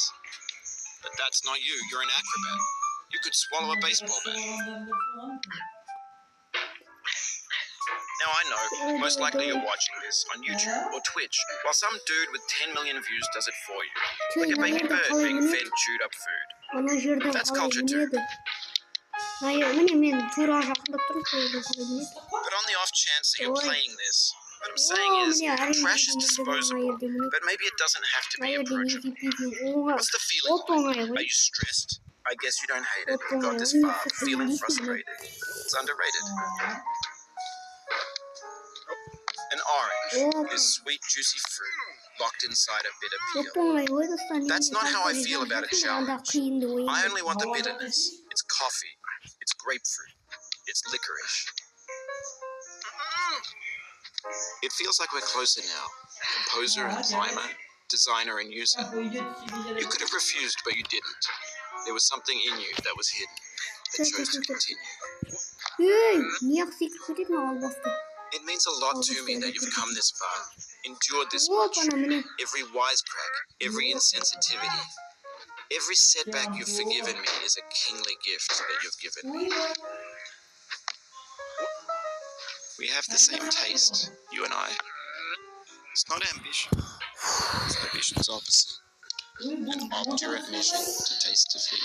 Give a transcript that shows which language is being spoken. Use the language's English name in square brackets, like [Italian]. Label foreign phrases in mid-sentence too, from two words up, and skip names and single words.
[English] But that's not you. You're an acrobat. You could swallow a baseball bat. Now Now I know, most likely you're watching this on YouTube or Twitch, while some dude with 10 million views does it for you. Like a baby bird being fed chewed up food. [Kazakh] Ана жерден [English] That's [Kazakh] қалай [English] culture too. [Kazakh] мінеді? Міне мен тура жақындап тұрмын, сол жерден қалай мінеді? [English] But on the off chance that you're Ой. playing this, what I'm saying is, [Kazakh] міне әрең [English] trash is [Kazakh] мына [English] disposable, [Kazakh] жерде мінеді. [English] but maybe it doesn't have to [Kazakh] Мына [English] be [Kazakh] жерде не [English] approachable. [Kazakh] жетпейтін оңға. [English] What's the feeling [Kazakh] Опоңай [English] like? [Kazakh] ғой. [English] Are you stressed? I guess you don't hate it. You [Kazakh] Опоңай. [English] got this [Kazakh] Оны [English] far, [Kazakh] сыртынан [English] feeling [Kazakh] дейсің бе? [English] frustrated. It's underrated. An orange, this sweet, juicy fruit, locked inside a bitter peel. [Kazakh] Опоңай ғой достар. [English] That's not how I feel about a [Kazakh] Анда [English] challenge. [Kazakh] қиынды ойын. [English] I only want the bitterness. It's coffee. It's grapefruit. It's licorice. It feels like we're closer now. Composer and climber, designer and user. You could have refused, but you didn't. There was something in you that was hidden, that chose to continue. [Kazakh] Ей, не секіріп кететін албасты. [English] It means a lot to me that you've come this far, endured this Оп, much. [Kazakh] ана міне. [English] Every wisecrack, every insensitivity, every setback you've forgiven me is a kingly gift that you've given me. We have the same taste, you and I. It's not ambition. It's ambition's opposite. An obdurate mission to taste defeat.